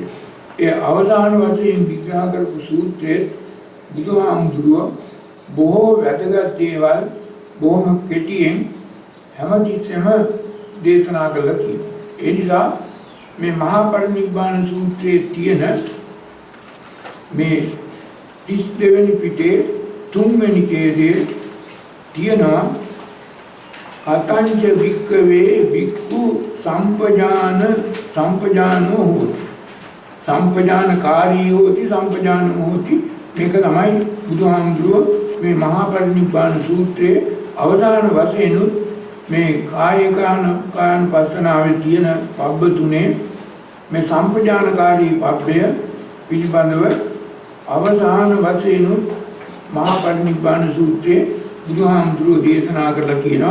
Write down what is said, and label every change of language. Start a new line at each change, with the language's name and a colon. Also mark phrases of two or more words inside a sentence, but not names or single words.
Sinhala: ඒ අවසාන වශයෙන් විග්‍රහ කරපු සූත්‍රයේ බුදුහාමුදුරුව බොහෝ වැදගත් දේවල් බොහොම කෙටියෙන් හැමතිස්සෙම දේශනා කළා තියෙනවා. ඒ නිසා මේ මහා පරිනිබ්බාන සූත්‍රයේ තියෙන මේ 32 වෙනි පිටේ 3 වෙනි ඡේදයේ තියෙනවා
Pali: කතංච වික්කවේ වික්ඛු සම්පජානෝ හෝති සම්පජානකාරී හෝති සම්පජානෝ හෝති.
Sinhala: මේක තමයි බුදුහාමුදුරුව මේ මහා පරිනිබ්බාන සූත්‍රයේ අවසාන වශයෙන් මේ කායනුපස්සනාවේ තියෙන පබ්බ තුනේ මේ සම්පජානකාරී පබ්බය පිළිබඳව අවසාන වශයෙන් මහා පරිනිබ්බාන සූත්‍රයේ බුදුහාමුදුරුවෝ දේශනා කරලා කියනවා.